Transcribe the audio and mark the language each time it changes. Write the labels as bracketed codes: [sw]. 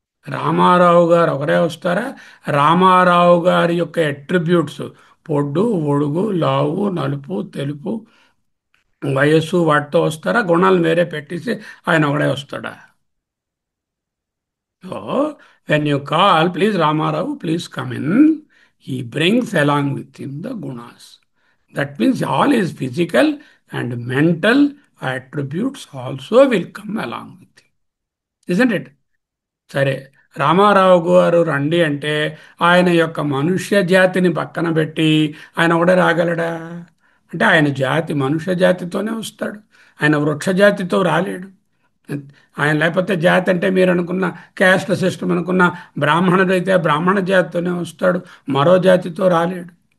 [te] రామారావు గారు ఒకరే వస్తారా? రామారావు గారి యొక్క అట్రిబ్యూట్స్, పొడ్డు, ఒడుగు, లావు, నలుపు, తెలుపు, వయస్సు వాటితో వస్తారా? గుణాలను వేరే పెట్టేసి ఆయన ఒకడే వస్తాడా? [en] So when you call, please Ramarao, please come in, he brings along with him the gunas. That means all his physical and mental attributes also will come along with him. Isn't it? [te] సరే, రామారావు గారు రండి అంటే ఆయన యొక్క మనుష్య జాతిని పక్కన పెట్టి ఆయన ఒకడే రాగలడా? అంటే ఆయన జాతి మనుష్య జాతితోనే వస్తాడు, ఆయన వృక్ష జాతితో రాలేడు. ఆయన లేకపోతే జాతి అంటే మీరు అనుకున్న క్యాస్ట్ సిస్టమ్ అనుకున్న బ్రాహ్మణుడైతే బ్రాహ్మణ జాతితోనే వస్తాడు, మరో జాతితో రాలేడు.